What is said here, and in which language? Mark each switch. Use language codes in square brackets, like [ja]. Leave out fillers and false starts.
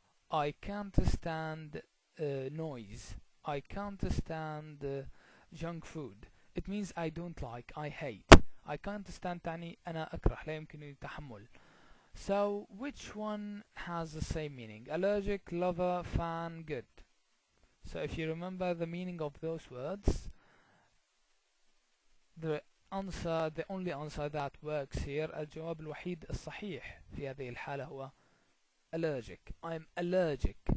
[en] I can't stand noise. I can't stand junk food. it means I don't like, I hate. I can't stand [ar] تعني أنا أكره، لا يمكنني التحمل. [en] So which one has the same meaning? Allergic, lover, fan, good. So if you remember the meaning of those words, the only answer that works here، [ar] الجواب الوحيد الصحيح في هذه الحالة هو [en] allergic. I'm allergic.